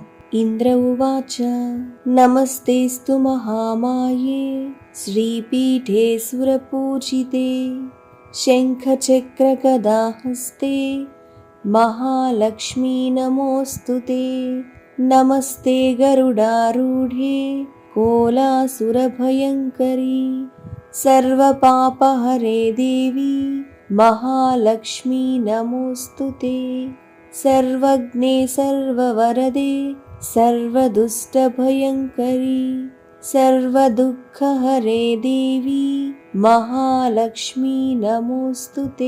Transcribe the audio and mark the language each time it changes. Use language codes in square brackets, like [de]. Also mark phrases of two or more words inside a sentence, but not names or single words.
[sa] ఇంద్ర ఉవాచ నమస్తేస్తు మహామాయే శ్రీపీఠే సురపూజితే శంఖచక్రగదాహస్తే మహాలక్ష్మీ నమోస్తుతే. నమస్తే గరుడారూఢే కోలాసురభయంకరీ సర్వపాపహరే దేవి महालक्ष्मी नमोस्तुते. सर्वज्ञे सर्ववरदे सर्वदुष्टभयङ्करी सर्वदुःखहरे देवी महालक्ष्मी नमोस्तुते.